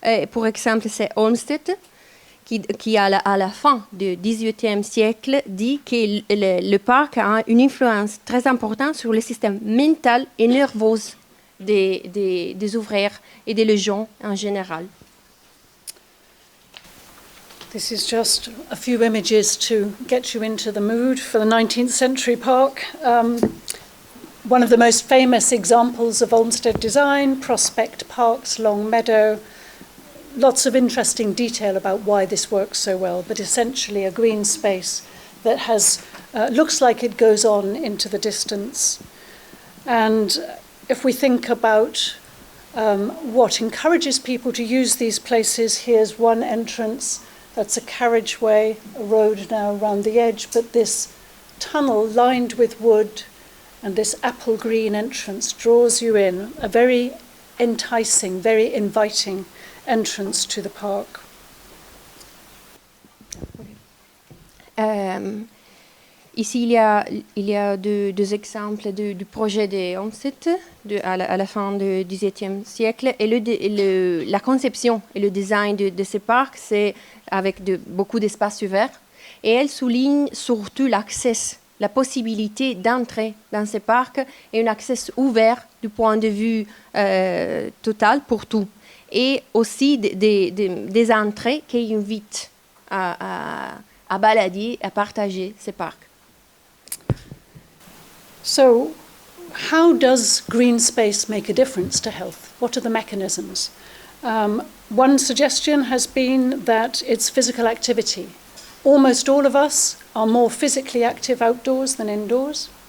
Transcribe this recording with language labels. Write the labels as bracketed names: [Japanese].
[French] Pour exemple, c'est Olmsted, qui à la fin du XVIIIe siècle dit que le parc a une influence très importante sur le système mental et nerveux des ouvriers et des gens en général. [English] This is just a few images to get you into the mood for the 19th century park. One of the most famous examples of Olmsted design, Prospect Parks, Long Meadow. Lots of interesting detail about why this works so well, but essentially a green space that has looks like it goes on into the distance. And if we think about what encourages people to use these places, here's one entrance. That's a carriageway, a road now around the edge, but this tunnel lined with wood and this apple green entrance draws you in, a very enticing, very inviting entrance to the park. [French] Ici, il y a deux exemples du projet de Olmsted à la fin du XVIIe siècle. Et la conception et le design de ces parcs, c'est avec beaucoup d'espaces ouverts. Et elle souligne surtout l'accès, la possibilité d'entrer dans ces parcs et un accès ouvert du point de vue total pour tout. Et aussi des entrées qui invitent à à balader, à partager ces parcs. [English] So, how does green space make a difference to health? What are the mechanisms? One suggestion has been that it's physical activity. Almost all of us are more physically active outdoors than indoors.